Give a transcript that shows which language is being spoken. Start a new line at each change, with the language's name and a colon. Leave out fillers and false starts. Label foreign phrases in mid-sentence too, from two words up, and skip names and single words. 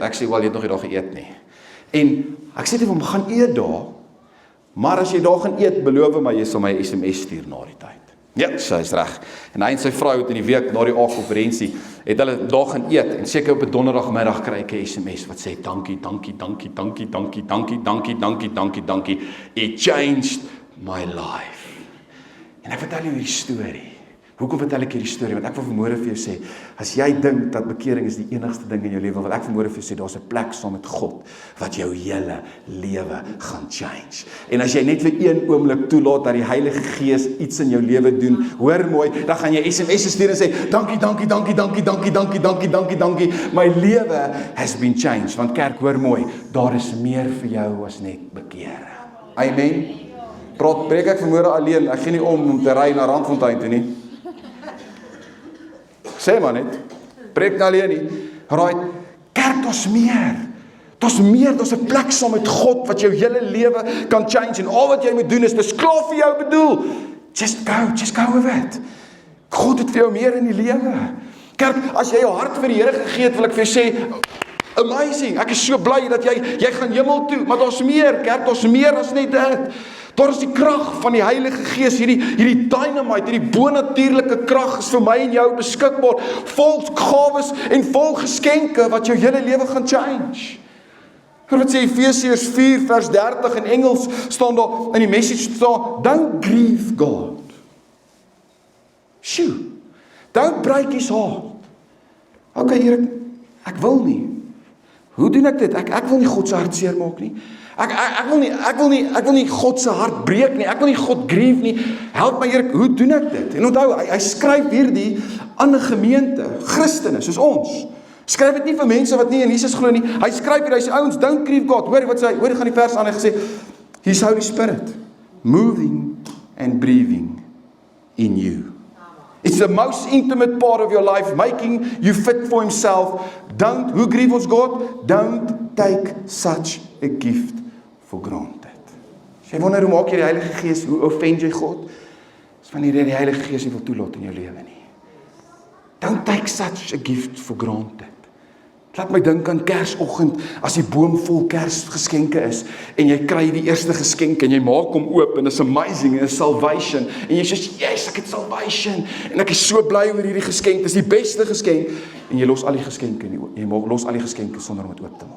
Afrikaans: Ek sê, wel, jy het nog nie daar geëet nie. En ek sê vir hom, gaan eet daar. Maar as jy daar gaan eet, beloof my, jy sal my SMS stuur na die tyd. Ja, sy is reg. En hy en sy vrou het in die week na die AAK-konferensie, het hulle daar gaan eet, en seker op 'n donderdagmiddag kry ek 'n SMS, wat sê, dankie,
English: it changed my life.
Afrikaans: En ek vertel jou hierdie storie. Hoekom vertel ek hierdie storie? Want ek wil vanmôre vir jou sê, as jy dink dat bekering is die enigste ding in jou lewe, wil ek vanmôre vir jou sê, daar's 'n plek saam met God, wat jou hele lewe gaan change. En as jy net vir een oomblik toelaat, dat die Heilige Gees iets in jou lewe doen, hoor mooi, dan gaan jy SMS stuur en sê, dankie, my lewe
English: has been changed.
Afrikaans: Want kerk, hoor mooi, daar is meer vir jou as net bekering. Amen. Preek ek vanmôre alleen, ek gee nie om te ry na Randfontein toe nie. Sê maar net, preek nou alleen nie. Right, kerk, daar's meer, daar's 'n plek saam met God, wat jou hele lewe kan change, en al wat jy moet doen is, dis klaar vir jou bedoel,
English: just go with it.
Afrikaans: God het vir jou meer in die lewe. Kerk, as jy jou hart vir die Here gegee het, wil ek vir jou sê, amazing, ek is so bly dat jy gaan hemel toe, maar daar's meer, kerk, daar's meer as net dit. Daar is die krag van die Heilige Gees, hierdie dynamite, hierdie bonatuurlike krag is vir my en jou beskikbaar, vol gawes en vol geskenke wat jou hele lewe gaan change. Wat sê Efesiërs 4 vers 30 in Engels staan daar, in die message staan,
English: don't grieve God. Shoo, don't break his heart.
Afrikaans: Okay, Here, ek wil nie. Hoe doen ek dit? Ek wil nie God se hart seermaak nie. Ek wil nie God se hart breek nie. Ek wil nie God grief nie. Help my, Here, hoe doen ek dit? En onthou, hy skryf hierdie aan 'n gemeente, Christene soos ons. Skryf dit nie vir mense wat nie in Jesus glo nie. Hy skryf hier, hy sê ouens, don't grieve God. Hoor wat sê hy? Hoor gaan die vers aan, hy gesê,
English: His Holy Spirit moving and breathing in you. It's the most intimate part of your life, making you fit for himself. Who grieve
Afrikaans: ons God?
English: Don't take such a gift for granted.
Afrikaans: As jy wonder hoe maak jy die Heilige Gees, hoe offend jy God? Is wanneer jy die Heilige Gees nie wil toelaat in jou lewe nie.
English: Don't take such a gift for granted.
Afrikaans: Laat my dink aan Kersoggend, as die boom vol Kersgeskenke is, en jy kry die eerste geskenk, en jy maak hom oop, en is amazing, en is salvation, en jy sê, yes, ek het salvation, en ek is so bly oor hierdie geskenk, dit is die beste geskenk, en jy los al die geskenke, los al die geskenke sonder om het oop te maak.